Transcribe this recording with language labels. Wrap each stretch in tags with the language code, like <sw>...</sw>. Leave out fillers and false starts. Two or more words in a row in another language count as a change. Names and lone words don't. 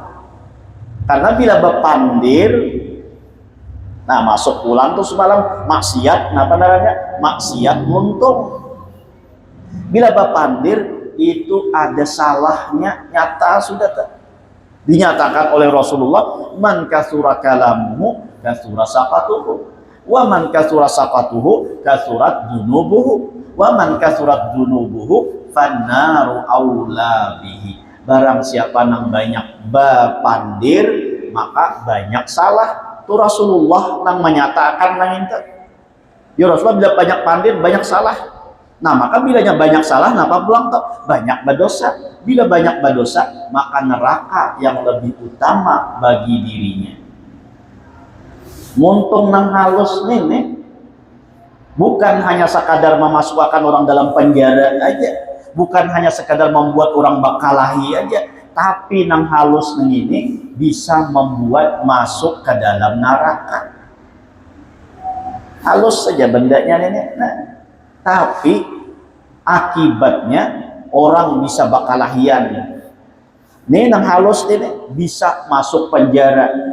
<bjn>Karena bila berpandir, nah masuk pulang tuh semalam maksiat, apa namanya? Maksiat muntung. Bila berpandir itu ada salahnya nyata sudah dinyatakan oleh Rasulullah,</bjn> <ar>من كثر كلامه كثر سقطه ومن كثر سقطه كثرت ذنوبه ومن كثرت ذنوبه فالنار أولى به.</ar> <bjn>Barang siapa nang banyak bapandir maka banyak salah. Itu Rasulullah nang menyatakan nang itu. Ya Rasulullah bila banyak pandir banyak salah. Nah maka bilanya banyak salah, napa pulang tuh banyak berdosa.</bjn> <id>Bila banyak berdosa, maka neraka yang lebih utama bagi dirinya.</id> <bjn>Muntung nang halus nih, bukan hanya sekadar memasukkan orang dalam penjara aja, bukan hanya sekadar membuat orang bakalahi aja, tapi nang halus ini bisa membuat masuk ke dalam neraka. Halus saja bendanya ini. Nah, tapi akibatnya orang bisa bakalahian. Ini nang halus ini bisa masuk penjara.</bjn>